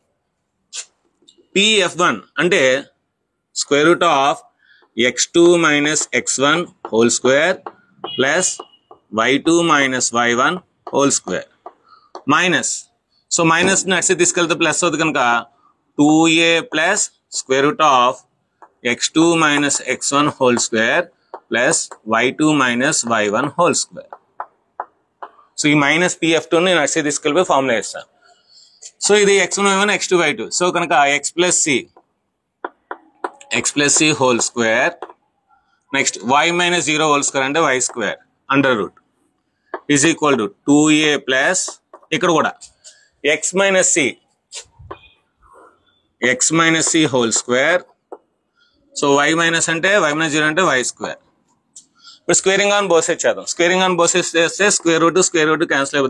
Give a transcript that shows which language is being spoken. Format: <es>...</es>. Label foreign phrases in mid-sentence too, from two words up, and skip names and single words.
<en>Pf1 అంటే square root of x2 minus x1 whole square plus y2 minus y1 whole square minus, so minus</en> <te>నడిచి తీసుకెళ్తే ప్లస్ అవుతుంది కనుక</te> <en>2a plus square root of x2 minus x1 whole square plus y2 minus y1 whole square ప్లస్ y2 మైనస్ y1 హోల్ స్క్వేర్.</en> <te>సో ఈ మైనస్ Pf2 ని నడిచి తీసుకెళ్ళిపోయి ఫార్ములా వేస్తాను. సో ఇది x1 y1 x2 y2.</te> <en>సో కనుక x plus c whole square next y minus 0 whole square అంటే y square under root is equal to 2a plus</en> <te>ఇక్కడ కూడా</te> <en>x minus c whole square. so y minus అంటే y minus 0 అంటే y square. ఇప్పుడు squaring on both sides చేద్దాం. squaring on both sides చేస్తే square root cancel అయిపోతుంది.</en>